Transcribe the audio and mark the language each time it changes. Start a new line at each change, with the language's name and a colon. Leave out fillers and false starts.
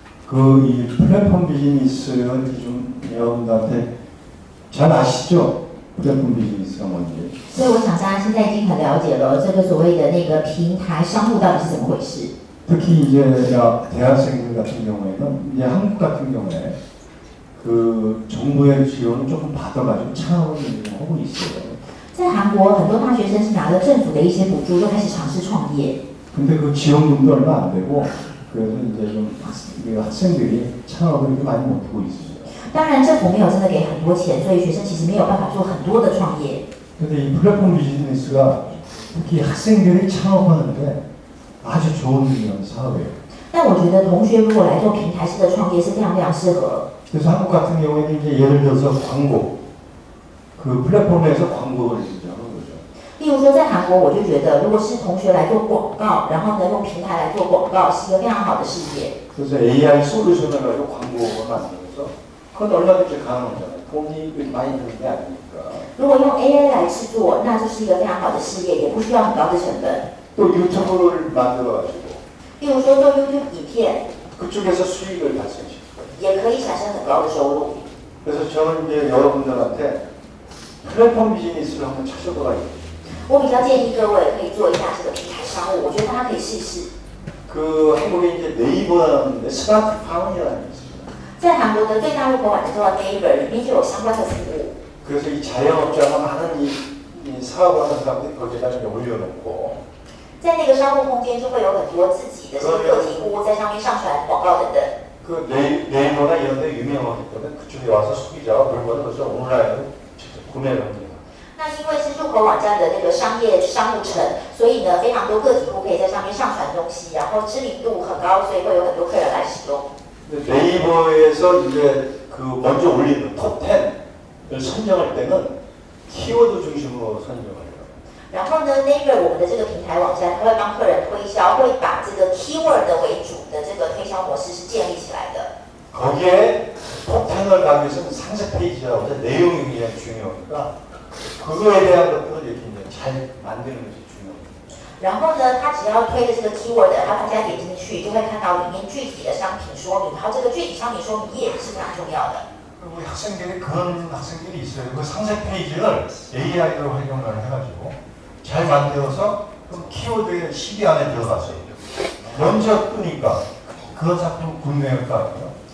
Korean: 이 플랫폼 비즈니스는 좀 여러분들한테 잘 아시죠? 플랫폼 비즈니스가 뭔지.
Chinese: 所以我想大家现在已经很了解了这个所谓的那个平台商务到底是怎么回事。
Korean: 특히 이제 대학생들 같은 경우에는 이제 한국 같은 경우에 그 정부의 지원을 조금 받아가지고 창업을 하고 있어요.
Chinese: 在韩国，很多大学生是拿了政府的一些补助，就开始尝试创业。
Korean: 근데 그 지원금도 얼마 안 되고 그래서 이제 좀 학생들이 창업을 이렇게 많이 못하고 있어요.
Chinese: 当然，政府没有真的给很多钱，所以学生其实没有办法做很多的创业。
Korean: 근데 이 플랫폼 비즈니스가 특히 학생들이 창업하는데 아주 좋은 사업이에요.
Chinese: 但我觉得同学如果来做平台式的创业是非常非常适合。
Korean: 그래서 한국 같은 경우에는 이제 예를 들어서 광고, 그 플랫폼에서 광고를 이제 하는 거죠.
Chinese: 例如说，在韩国，我就觉得，如果是同学来做广告，然后呢用平台来做广告，是一个非常好的事业。
Korean: 그래서 AI 솔루션을 가지고 광고를 만들어서 그건 얼마든지 가능하잖아요. 돈이 많이 드는 게 아니니까.
Chinese: 如果用 AI 来制作，那就是一个非常好的事业，也不需要很高的成本。
Korean: 또 유튜브를 만들어가지고
Chinese: 例如说做 YouTube 影片，
Korean: 그쪽에서 수익을 발생시켜요.
Chinese: 也可以产生很高的收入。
Korean: 그래서 저는 이제 여러분들한테 플랫폼 비즈니스를 한번 찾아보라.
Chinese: 我比较建议各位可以做一下这个平台商务，我觉得大家可以试试。
Korean: 그 한국에 이제 네이버라는데 스마트팜이라는 게 있습니다.
Chinese: 在韩国的最大入口网站叫 Naver， 里面就有相关的服务。
Korean: 그래서 이 자영업자가 많은 이 사업을 하는 사람들이 거기다 이제 올려놓고
Chinese: 在那个商务空间就会有很多自己的这个个体户在上面上传广告等等。
Korean: 그 네이버나 이런 데 유명하기 때문에 그쪽에 와서 소비자가 물건을 그래서 온라인으로 직접 구매를 합니다.
Chinese: 那因为是入口网站的那个商业商务城，所以呢，非常多个体户可以在上面上传东西，然后知名度很高，所以会有很多客人来使用。
Korean: 네이버에서 이제 그 먼저 올리는 톱 10을 선정할 때는 키워드 중심으로 선정을 해요.
Chinese: 然后呢 ，Naver 我们的这个平台网站，它会帮客人推销，会把这个 keyword 为主的这个推销模式是建立起来的。
Korean: 거기에 톱 10을 가기 위해서는 상세 페이지라고 해서 내용이 굉장히 중요하니까 그거에 대한 것들을 이렇게 이제 잘 만드는 것이 중요합니다.
Chinese: 然后呢，它只要推的这个 keyword， 然后大家点进去就会看到里面具体的商品说明，然后这个具体商品说明页是非常重要的。
Korean: 우리 학생들이 그런 학생들이 있어요. 그 상세 페이지를 AI로 활용을 해가지고 잘 만들어서 그 키워드의 시비 안에 들어가서 먼저 뜨니까 그런 상품 구매할 거 아니에요.